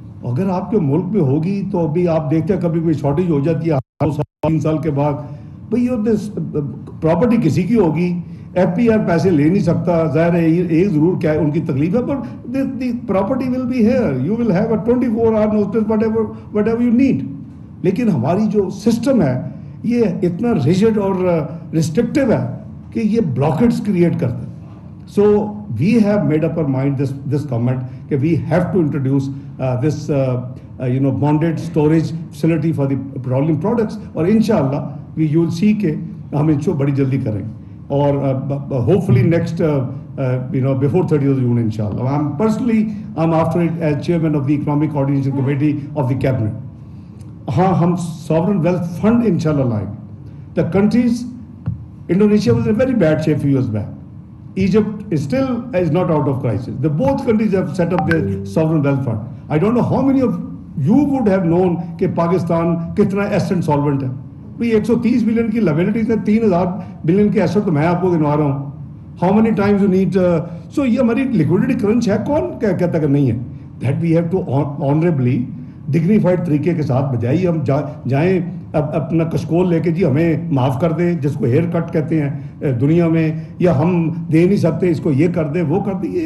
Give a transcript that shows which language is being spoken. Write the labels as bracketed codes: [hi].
[ur] اگر آپ کے ملک میں ہوگی تو ابھی آپ دیکھتے ہیں کبھی کوئی شارٹیج ہو جاتی ہے 3 سال کے بعد, بھئی پراپرٹی کسی کی ہوگی, ایف پی آر پیسے لے نہیں سکتا, ظاہر ہے ایک ضرور کیا ان کی تکلیف ہے, پر [en] The property will be here, you will have a 24 hour notice whatever you need. [ur] لیکن ہماری جو سسٹم ہے یہ اتنا ریجڈ اور ریسٹرکٹیو ہے کہ یہ بلاکٹس کریٹ کرتا ہے. [en] So we have made up our mind this government that we have to introduce this bonded storage facility for the petroleum products, [ur] اور انشاءاللہ [en] you will see [ur] کہ ہم اس کو بڑی جلدی کریں گے اور [en] hopefully next before 30th June inshallah. I'm after it as chairman of the Economic Coordination Committee of the Cabinet. [ur] ہاں ہم sovereign wealth fund انشاءاللہ لائیں گے. [en] The countries, Indonesia was in a very bad shape few years back. Egypt is not out of crisis. Both countries have set up their sovereign wealth fund. I don't know how many of you would have known [ur] کہ پاکستان کتنا asset solvent ہے. بھئی 130 billion کی liabilities ہیں, 3000 billion کے asset تو میں آپ کو گنوا رہا ہوں. [en] How many times you need so [ur] یہ ہماری liquidity crunch ہے, کون کہتا کہ نہیں ہے. [en] That we have to honorably [ur] dignified طریقے کے ساتھ بجائے ہم جائیں اپنا کشکول لے کے جی ہمیں معاف کر دیں, جس کو ہیئر کٹ کہتے ہیں دنیا میں, یا ہم دے نہیں سکتے اس کو, یہ کر دیں وہ کر دیں.